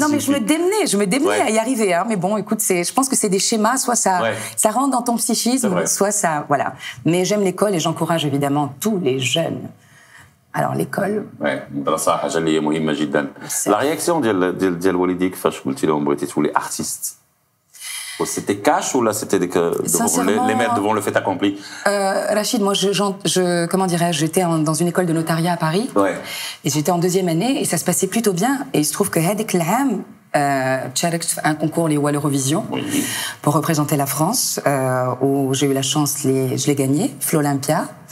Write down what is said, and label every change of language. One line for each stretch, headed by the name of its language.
French: Non, mais je me démenais à y arriver. Hein. Mais bon, écoute, je pense que c'est des schémas. Soit ça rentre dans ton psychisme, soit ça, voilà. Mais j'aime l'école et j'encourage évidemment tous les jeunes. Alors l'école.
Arabic: المدرسة حاجة اللي هي مهمة جدا.
French: La réaction
Arabic: ديال والديك فاش قلتي لهم بغيتي تولي artiste.
French: C'était cash ou là c'était les mères devant le fait accompli? Rachid, moi comment dirais-je, j'étais dans une école de notariat à Paris. Et j'étais en 2e année et ça se passait plutôt bien. Et il se trouve que
Arabic: هذاك العام
French: un concours l'Eurovision pour représenter la France où j'ai eu la chance je l'ai gagné l'Olympia.